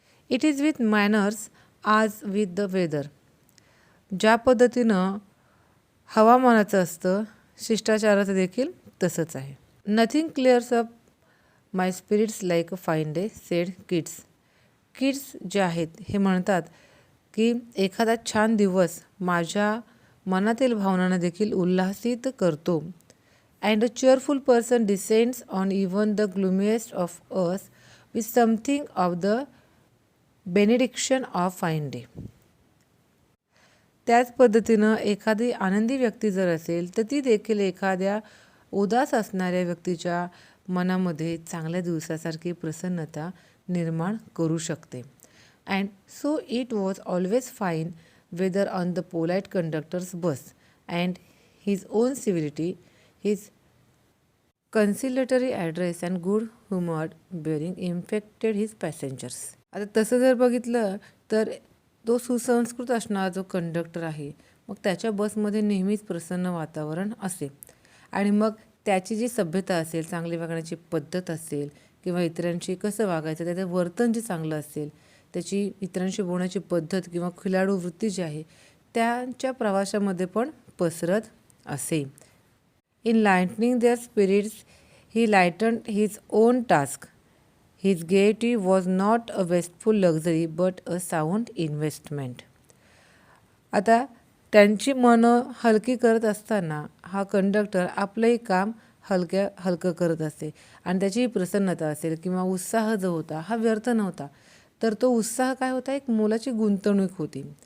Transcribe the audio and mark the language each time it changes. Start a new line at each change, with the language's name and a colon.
English: It is with manners as with the weather.
Marathi: ज्या पद्धतीनं हवामानाचं असतं शिष्टाचाराचं देखील तसंच आहे.
English: Nothing clears up my spirits like a fine day said Keats.
Marathi: Kids जे आहेत हे म्हणतात की एखादा छान दिवस माझ्या मनातील भावनांना देखील उल्हासित करतो.
English: And a cheerful person descends on even the gloomiest of us with something of the benediction of fine day.
Marathi: त्याच पद्धतीनं एखादी आनंदी व्यक्ती जर असेल तर ती देखील एखाद्या उदास असणाऱ्या व्यक्तीच्या मनामध्ये चांगल्या दिवसासारखी प्रसन्नता निर्माण करू शकते.
English: And so it was always fine weather on the polite conductor's bus and his own civility, his conciliatory address and good humoured bearing infected his passengers.
Marathi: आता तसं जर बघितलं तर तो सुसंस्कृत असणारा जो कंडक्टर आहे मग त्याच्या बसमध्ये नेहमीच प्रसन्न वातावरण असे आणि मग त्याची जी सभ्यता असेल, चांगली वागण्याची पद्धत असेल किंवा इतरांशी कसं वागायचं, त्याचं वर्तन जे चांगलं असेल, त्याची इतरांशी बोलण्याची पद्धत किंवा खिलाडू वृत्ती जी आहे त्यांच्या प्रवासामध्ये पण पसरत असे.
English: In lightening their spirits he lightened his own task. His gaiety was not a wasteful luxury but a sound investment.
Marathi: आता त्यांची मनं हलकी करत असताना हा कंडक्टर आपलंही काम हलकं करत असे आणि त्याची प्रसन्नता असेल किंवा उत्साह जो होता हा व्यर्थ नव्हता, तर तो उत्साह काय होता, एक मोलाची गुंतवणूक होती.